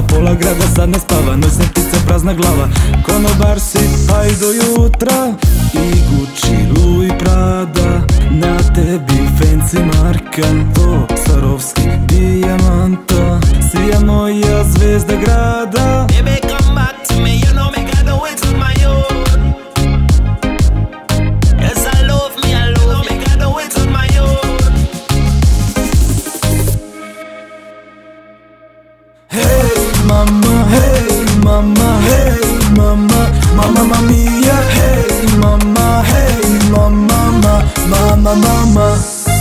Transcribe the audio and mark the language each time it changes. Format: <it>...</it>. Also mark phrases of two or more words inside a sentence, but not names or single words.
<sr>Pola grada sad ne spava, noćne ptice prazna glava. Konobar si pa i do jutra, i Gucci, Louis, Prada, na tebi fancy marka. To Swarovski dijamanta, sija moja zvezda grada.</sr> <en>Baby, come back to me, you know me can do it on my own. Yes, I love me, you know me can do it on my own. Hey mama, hey mama, hey mama,</en> <it>mama mia,</it> <en>hey mama, hey mama, mama, mama.</en>